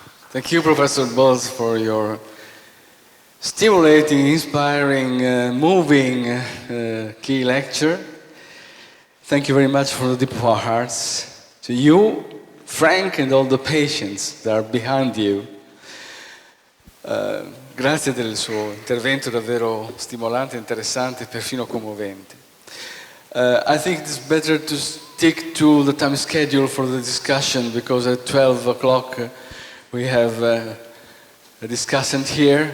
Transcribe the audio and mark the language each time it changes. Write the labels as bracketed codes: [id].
[en] Thank you, Professor Bultz, for your stimulating, inspiring, moving key lecture. Thank you very much for the deep of our hearts. To you, Frank, and all the patients that are behind you. [it] Grazie del suo intervento davvero stimolante, interessante, perfino commovente. [en] I think it's better to stick to the time schedule for the discussion because at 12 o'clock we have a discussant here.